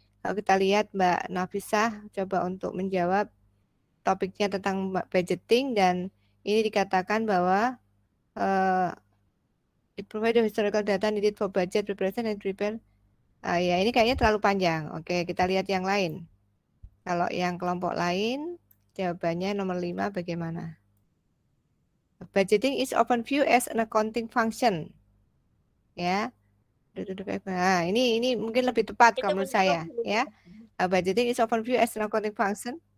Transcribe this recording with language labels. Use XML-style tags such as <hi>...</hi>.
<id>Kalau kita lihat Mbak Nafisah coba untuk menjawab topiknya tentang budgeting dan ini dikatakan bahwa</id> <en>it provide the historical data needed for budget preparation and prepare.</en> <id>Ya ini kayaknya terlalu panjang. Oke, kita lihat yang lain. Kalau yang kelompok lain, jawabannya nomor 5 bagaimana?</id> <en>Budgeting is often viewed as an accounting function.</en> <id>Ya. Nah, ini mungkin lebih tepat kalau menurut saya, ya.</id> <en>Budgeting is often viewed as an accounting function.</en>